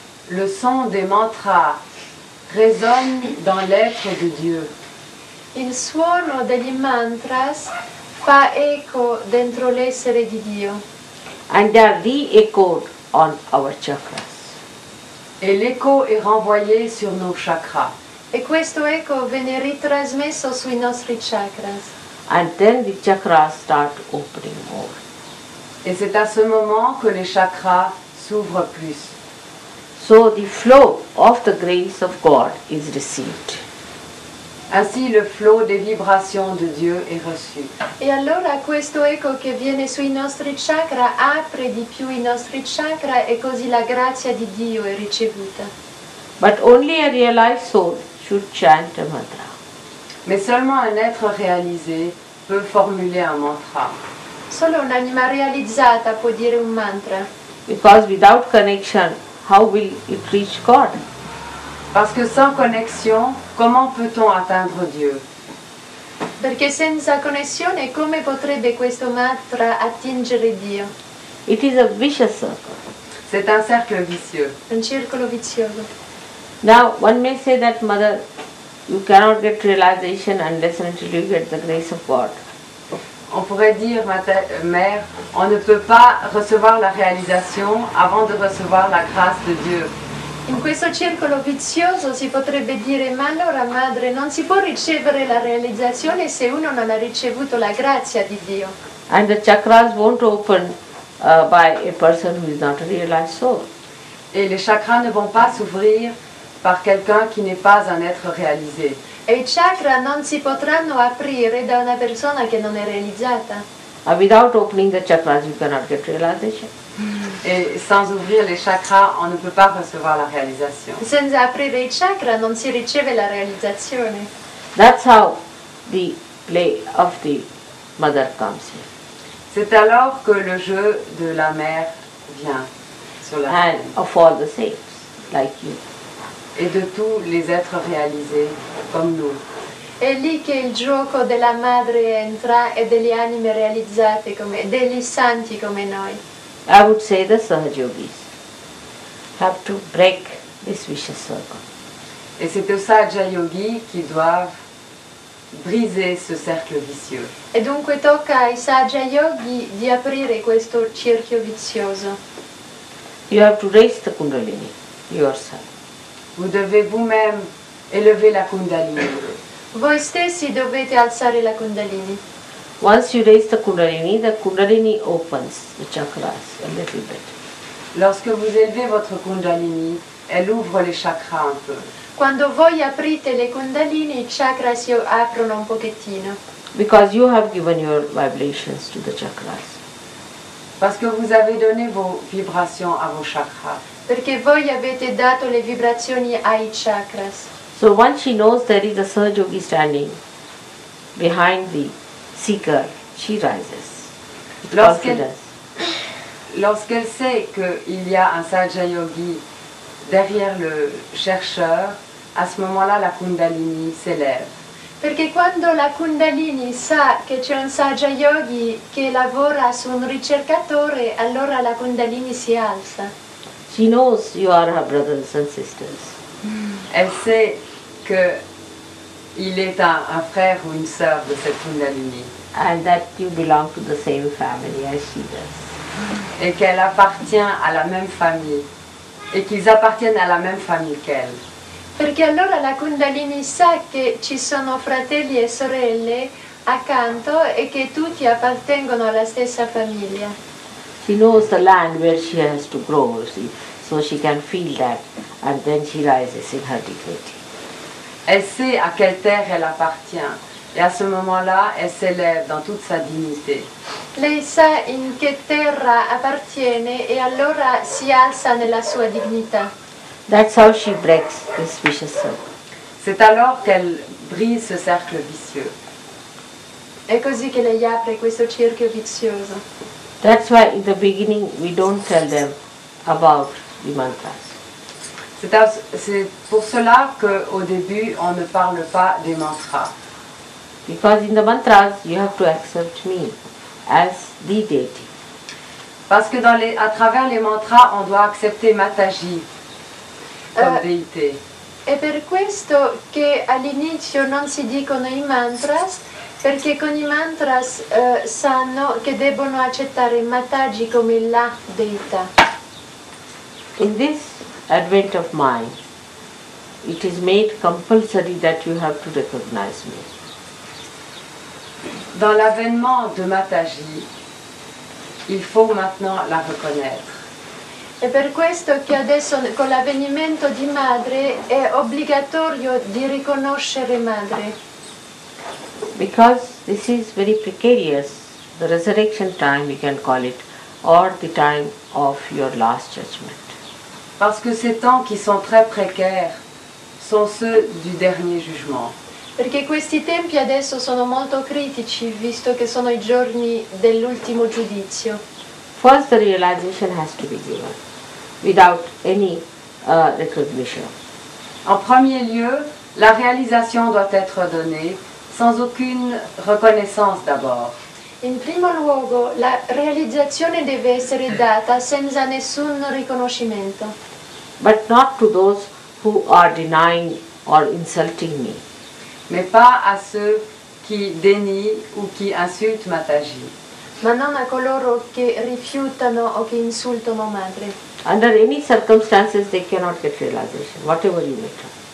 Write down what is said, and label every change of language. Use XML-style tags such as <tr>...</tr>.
<fr>Le son des mantras résonne dans l'être de Dieu.</fr> <it>Il suono degli mantras fa eco dentro l'essere di Dio.</it> <en>And they are re-echoed on our chakras.</en> <fr>Et l'écho est renvoyé sur nos chakras.</fr> <it>E questo eco viene ritrasmesso sui nostri chakras.</it> <en>And then the chakras start opening more.</en> <fr>Et c'est à ce moment que les chakras s'ouvrent plus.</fr> <en>So the flow of the grace of God is received.</en> <fr>Ainsi le flot des vibrations de Dieu est reçu.</fr> <it>E allora questo eco che viene sui nostri chakra apre di più i nostri chakra e così la grazia di Dio è ricevuta.</it> <en>But only a realized soul should chant a mantra.</en> <fr>Mais seulement un être réalisé peut formuler un mantra.</fr> <it>Solo un'anima realizzata può dire un mantra.</it> <en>Because without connection, how will it reach God?</en> <fr>Parce que sans connexion, comment peut-on atteindre Dieu?</fr> <it>Perché senza connessione come potrebbe questo mantra attingere Dio?</it> <en>It is a vicious circle.</en> <fr>C'est un cercle vicieux.</fr> <it>Un circolo vizioso.</it> <en>Now, one may say that, Mother, you cannot get realization unless and until you get the grace of God.</en> <fr>On pourrait dire, mère, on ne peut pas recevoir la réalisation avant de recevoir la grâce de Dieu.</fr> <it>In questo circolo vizioso si potrebbe dire, ma allora madre, non si può ricevere la realizzazione se uno non ha ricevuto la grazia di Dio.</it> <en>And the chakras won't open by a person who is not a realized soul.</en> <fr>Et les chakras ne vont pas s'ouvrir par quelqu'un qui n'est pas un être réalisé.</fr> <it>E i chakra non si potranno aprire da una persona che non è realizzata.</it> <en>Without opening the chakras, you cannot get realization.</en> <fr>Et sans ouvrir les chakras, on ne peut pas recevoir la réalisation.</fr> <it>Senza aprire i chakra non si riceve la realizzazione.</it> <en>That's how the play of the mother comes in.</en> <fr>C'est alors que le jeu de la mère vient sur la</fr> <en>And</en> <fr>scène.</fr> <en>of all the saints, like you.</en> <fr>Et de tous les êtres réalisés comme nous.</fr> <it>È lì che il gioco della madre entra e delle anime realizzate, degli santi come noi.</it> <en>I would say the Sahajogis have to break this vicious circle.</en> <fr>Et c'est aux Sahaja Yogis qui doivent briser ce cercle vicieux.</fr> <it>E dunque tocca ai Sahaja Yogi di aprire questo cerchio vizioso.</it> <en>You have to raise the Kundalini yourself.</en> <fr>Vous devez vous-même élever la Kundalini.</fr> <it>Voi stessi dovete alzare la Kundalini.</it> <en>Once you raise the Kundalini opens the chakras a little bit.</en> <fr>Lorsque vous élevez votre Kundalini, elle ouvre les chakras un peu.</fr> <it>Quando voi aprite le Kundalini, i chakra si aprono un pochettino.</it> <en>Because you have given your vibrations to the chakras.</en> <fr>Parce que vous avez donné vos vibrations à vos chakras.</fr> <it>Perché voi avete dato le vibrazioni ai chakras.</it> <en>So once she knows there is a Sahajogi standing behind the seeker, she rises. with confidence.</en> <fr>Lorsqu'elle sait qu'il y a un Sahaja Yogi derrière le chercheur, à ce moment-là la Kundalini s'élève.</fr> <it>Perché quando la Kundalini sa che c'è un Sahaja Yogi che lavora su un ricercatore, allora la Kundalini si alza.</it> <en>She knows you are her brothers and sisters.</en> <fr>Elle sait qu'il est un frère ou une sœur de cette Kundalini.</fr> <en>And that you belong to the same family as she does.</en> <fr>Et qu'elle appartient à la même famille. Et qu'ils appartiennent à la même famille qu'elle.</fr> <it>Perché allora la Kundalini sa che ci sono fratelli e sorelle accanto e che tutti appartengono alla stessa famiglia.</it> <en>She knows the land where she has to grow, see, so she can feel that, and then she rises in her dignity.</en> <fr>Elle sait à quelle terre elle appartient. Et à ce moment-là, elle s'élève dans toute sa dignité.</fr> <it>Lei sa in che terra appartiene e allora si alza nella sua dignità.</it> <en>That's how she breaks this vicious circle.</en> <fr>C'est alors qu'elle brise ce cercle vicieux.</fr> <it>È così che lei apre questo cerchio vizioso.</it> <en>That's why in the beginning we don't tell them about the mantras.</en> <fr>C'est pour cela qu'au début, on ne parle pas des mantras.</fr> <en>Because in the mantras you have to accept me as the deity.</en> <fr>Parce que à travers les mantras, on doit accepter Mataji comme déité.</fr> <it>È per questo che all'inizio non si dicono i mantras, perché con i mantras sanno che debbono accettare Mataji come la deità.</it> <en>In this advent of mind, it is made compulsory that you have to recognize me.</en> <fr>Dans l'avènement de Mataji, il faut maintenant la reconnaître.</fr> <it>È per questo che adesso con l'avvenimento di madre è obbligatorio di riconoscere madre.</it> <en>Because this is very precarious, the resurrection time we can call it, or the time of your last judgment.</en> <fr>Parce que ces temps qui sont très précaires sont ceux du dernier jugement.</fr> <it>Perché questi tempi adesso sono molto critici, visto che sono i giorni dell'ultimo giudizio.</it> <en>First the realization has to be given, without any recognition.</en> <fr>En premier lieu, la réalisation doit être donnée sans aucune reconnaissance d'abord.</fr> <it>In primo luogo, la realizzazione deve essere data senza nessun riconoscimento.</it> <en>But not to those who are denying or insulting me.</en> <fr>Mais pas à ceux qui dénient ou qui insultent Mataji.</fr> <it>Ma non a coloro che rifiutano o che insultano madre.</it> <en>Under any circumstances they cannot get realization, whatever you may try.</en>